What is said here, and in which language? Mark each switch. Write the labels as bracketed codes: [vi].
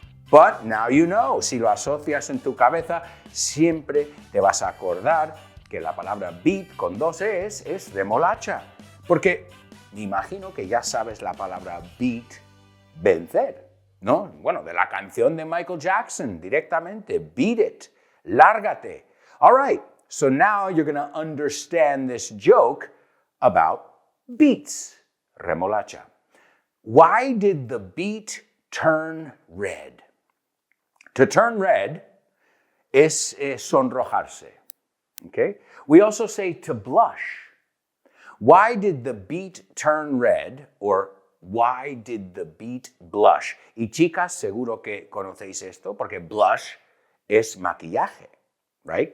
[en] But now you know, [es] si lo asocias en tu cabeza, siempre te vas a acordar que la palabra beat con dos es remolacha. Porque me imagino que ya sabes la palabra beat, vencer, ¿no? Bueno, de la canción de Michael Jackson, directamente, [en] beat it, [es] lárgate. [en] All right, so now you're going to understand this joke about beets, remolacha. Why did the beet turn red? To turn red [es] es sonrojarse. [en] Okay? We also say to blush. Why did the beet turn red? Or why did the beet blush? [es] Y chicas, seguro que conocéis esto, porque blush es maquillaje, right?